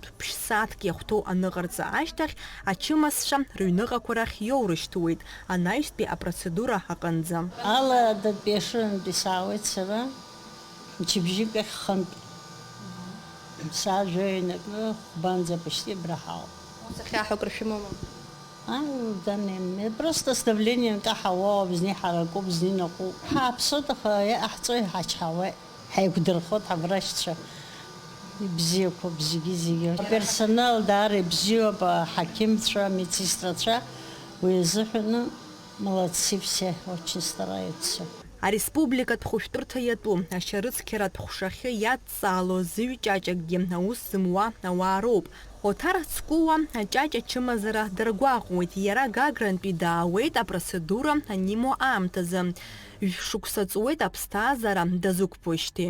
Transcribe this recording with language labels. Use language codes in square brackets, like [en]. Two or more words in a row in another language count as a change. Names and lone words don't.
[ab] Ԥшь-сааҭк иахәҭоу аныҟарҵа ашьҭахь ачымазцәа рыҩныҟақәа рахь иоурышьҭуеит анаҩстәи апроцедура аҟынӡа. Аладатәи ашынтәи саауеит сара мчыбжьык хынтә. Сажәаҩнакны хәбанӡа почти браҳауп. Захьаҳәак ршәымоума? [ru] Просто с давлением [ab] каҳауа бзни ҳаракуп, бзни наҟәуп. Ҳааԥсоит, аха иҟаҳҵо иҳачҳауеит. Ҳаиқәдырхоит ҳабрашьцәа. Ибзиақәоуп зегьы. Персонал даара ибзиоуп, аҳақьымцәа, амедсестрацәа. Уи азыҳәаны [ru] молодцы все, очень стараются. [ab] Ареспубликатә хәышәтәырҭа иатәу ашьарыцқьаратә хәшахьы иадҵаало зыҩ ҷаҷакгьы аус зымуа ауаа роуп. Оҭар Ацкәыуа аҷаҷ ачымазара даргәаҟуеит. Иара Гагрантәи даауеит апроцедура анимо аамҭазы. Шықәса ҵуеит аԥсҭазаара дазықәԥошьҭеи.